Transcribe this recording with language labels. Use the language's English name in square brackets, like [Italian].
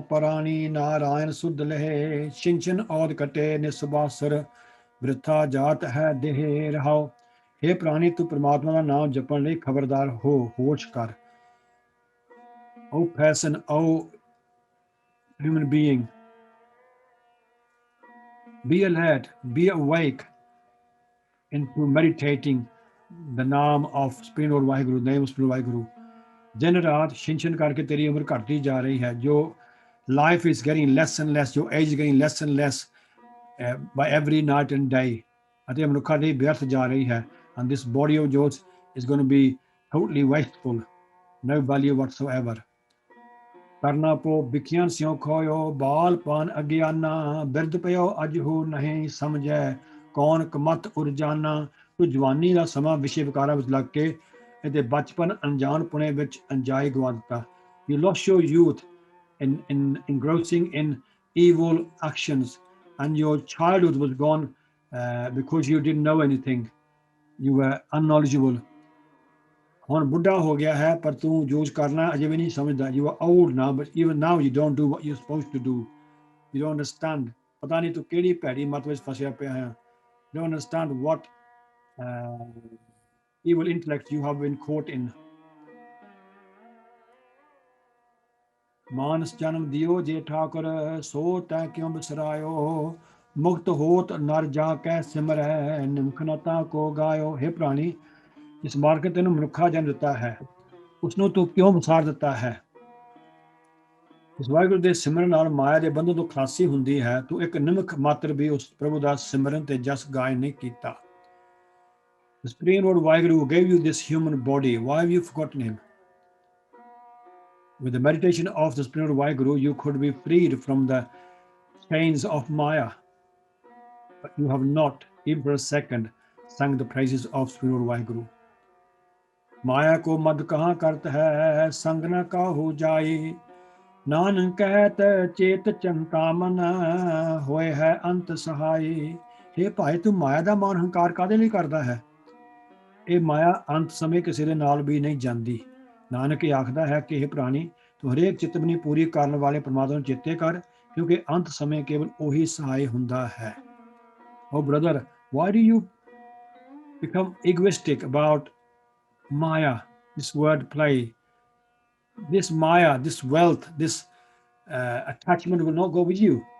[Punjabi] ਪ੍ਰਾਣੀ ਨਾਰਾਇਣ ਸੁਧ ਲਹਿ, ਛਿਨ ਛਿਨ ਔਦ ਕਟੇ ਨਿਸਬਾਸਰ, ਬਿਰਥਾ ਜਾਤ ਹੈ ਦੇਹ ਰਹਾਉ। ਹੇ ਪ੍ਰਾਣੀ, ਤੂੰ ਪ੍ਰਮਾਤਮਾ ਦਾ ਨਾਮ ਜਪਣ ਲਈ ਖਬਰਦਾਰ ਹੋ, ਹੋਸ਼ ਕਰ। [English] ਓ person, ਓ human being। be alert, be awake into meditating the name of Supreme Lord Vaheguru, name of Supreme Vaheguru। [Punjabi] ਦਿਨ ਰਾਤ ਛਿਨ ਕਰਕੇ ਤੇਰੀ ਉਮਰ ਘਟਦੀ ਜਾ ਰਹੀ ਹੈ। [English] ਜੋ life is getting less and less, ਜੋ age is getting less and less by every night and day। [Punjabi] ਅਤੇ ਮਨੁੱਖਾ ਦੀ ਵਿਅਰਥ ਜਾ ਰਹੀ ਹੈ। [English] and this body of yours is going to be totally wasteful, no value whatsoever। [Punjabi] ਕਰਨਾ ਪੋ, ਵਿਖਿਆਨ ਸਿਉ ਖੋਇਓ, ਬਾਲਪਨ ਅਗਿਆਨਾ, ਬਿਰਧ ਪਇਓ ਅਜਹੂ ਨਹੀਂ ਸਮਝੈ, ਕੌਣ ਕਮਤ ਉਰਜਾਨਾ। ਤੂੰ ਜਵਾਨੀ ਦਾ ਸਮਾਂ ਵਿਸ਼ੇ ਵਿਕਾਰਾਂ ਵਿੱਚ ਲੱਗ ਕੇ ਅਤੇ ਬਚਪਨ ਅਣਜਾਣਪੁਣੇ ਵਿੱਚ ਅੰਜਾਈ ਗਵਾ ਦਿੱਤਾ। [English] You lost your youth in engrossing in evil actions, and your childhood was gone because you didn't know anything। You were unknowledgeable [Punjabi] ਹੁਣ ਬੁੱਢਾ ਹੋ ਗਿਆ ਹੈ ਪਰ ਤੂੰ ਯੂਜ਼ ਕਰਨਾ ਅਜੇ ਵੀ ਨਹੀਂ ਸਮਝਦਾ। [English] You are old now but even now you don't do what you supposed to do. You don't understand. [Punjabi] ਪਤਾ ਨਹੀਂ ਤੂੰ ਕਿਹੜੀ ਭੈੜੀ ਮੱਤ ਵਿੱਚ ਫਸਿਆ ਪਿਆ ਹੈ। [English] You don't understand what evil intellect you have been caught in। [Punjabi] ਮਾਨਸ ਜਨਮ ਦਿਓ ਜੇ ਠਾਕੁਰ ਸੋ ਤੈ ਕਿਉਂ ਬਿਸਰਾਇਓ। ਮੁਕਤ ਹੋਤ ਨਰ ਜਾ ਕੈ ਸਿਮਰੈ ਨਿਮਖ ਨਤਾ ਕੋ ਗਾਇਓ। हे ਪ੍ਰਾਣੀ, ਇਸ ਮਾਰਗ ਤੈਨੂੰ ਮਨੁੱਖਾ ਜਨਮ ਦਿੱਤਾ ਹੈ, ਉਸਨੂੰ ਤੂੰ ਕਿਉਂ ਵਿਸਾਰ ਦਿੱਤਾ ਹੈ। ਇਸ ਵਾਹਿਗੁਰੂ ਦੇ ਸਿਮਰਨ ਨਾਲ ਮਾਇਆ ਦੇ ਬੰਧਨ ਤੋਂ ਖਲਾਸੀ ਹੁੰਦੀ ਹੈ। ਤੂੰ ਇੱਕ ਨਿਮਖ ਮਾਤਰ ਵੀ ਉਸ ਪ੍ਰਭੂ ਦਾ ਸਿਮਰਨ ਤੇ ਜਸ ਗਾਇਨ ਨਹੀਂ ਕੀਤਾ। [English] The Supreme Lord Vaheguru who gave you this human body, why have you forgotten him? With the meditation of the Supreme Lord Vaheguru, you could be freed from the chains of Maya. But you have not, even for a second, sung the praises of Supreme Lord Vaheguru. [Punjabi] Maya ko mad kahan kart hai, sang na kahu jai. Nanak ਕਹਿਤ ਚੇਤ ਚੰਤਾ ਮਨ ਹੋਏ ਹੈ ਅੰਤ ਸਹਾਈ। हे ਭਾਈ, ਤੂੰ ਮਾਇਆ ਦਾ ਮਾਨ ਹੰਕਾਰ ਕਾਹਦੇ ਲਈ ਕਰਦਾ ਹੈ? ਇਹ ਮਾਇਆ ਅੰਤ ਸਮੇਂ ਕਿਸੇ ਦੇ ਨਾਲ ਵੀ ਨਹੀਂ ਜਾਂਦੀ। ਨਾਨਕ ਇਹ ਆਖਦਾ ਹੈ ਕਿ हे ਪ੍ਰਾਣੀ, ਤੂੰ ਹਰੇਕ ਚਿਤਵਨੀ ਪੂਰੀ ਕਰਨ ਵਾਲੇ ਪਰਮਾਤਮਾ ਨੂੰ ਚੇਤੇ ਕਰ, ਕਿਉਂਕਿ ਅੰਤ ਸਮੇਂ ਕੇਵਲ ਉਹੀ ਸਹਾਈ ਹੁੰਦਾ ਹੈ। [English] Oh brother, why do you become egoistic about Maya, this word play? This Maya, this wealth, this attachment will not go with you.